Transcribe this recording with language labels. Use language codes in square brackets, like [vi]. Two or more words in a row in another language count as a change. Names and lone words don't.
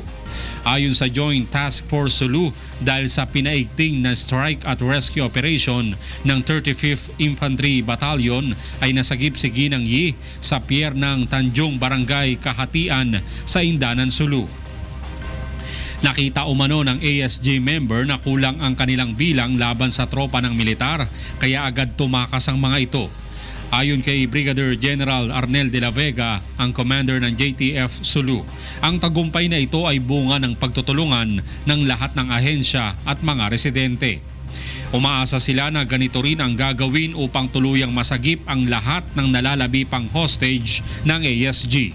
[tl] Ayon sa Joint Task Force Sulu, dahil sa pinaigting na strike at [en] rescue operation [tl] ng 35th Infantry Battalion ay nasagip-sigi ng Yi sa pier ng Tanjung Barangay Kahatian sa Indanan, Sulu. Nakita umano ng [en] ASG member [tl] na kulang ang kanilang bilang laban sa tropa ng militar kaya agad tumakas ang mga ito. Ayon kay [en] Brigadier General [tl] Arnel de la Vega, ang commander ng JTF Sulu, ang tagumpay na ito ay bunga ng pagtutulungan ng lahat ng ahensya at mga residente. Umaasa sila na ganito rin ang gagawin upang tuluyang masagip ang lahat ng nalalabi pang hostage ng ASG.